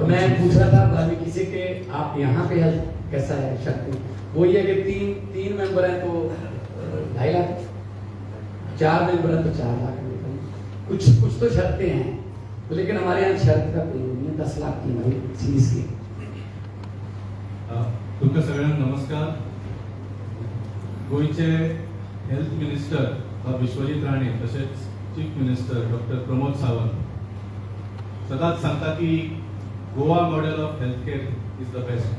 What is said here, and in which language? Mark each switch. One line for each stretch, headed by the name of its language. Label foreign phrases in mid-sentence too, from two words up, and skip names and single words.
Hindi: और मैं पूछ रहा था अभी किसी के, आप यहाँ पे हेल्थ कैसा है शक्ति, वो ये कि तीन मेंबर हैं तो 2.5 लाख, 4 मेंबर हैं तो 4 लाख, कुछ तो शर्तें हैं, तो लेकिन हमारे यहाँ शर्त का कोई नहीं है। 10 लाख की हमारी सीरीज की।
Konkani: तुमका सगळ्यांना नमस्कार। गोयचे
English: health minister
Konkani: विश्वजीत राणे तसेच
English: chief minister
Konkani: डॉक्टर प्रमोद सावंत सदांच सांगता की
English: Goa model of health care is the best.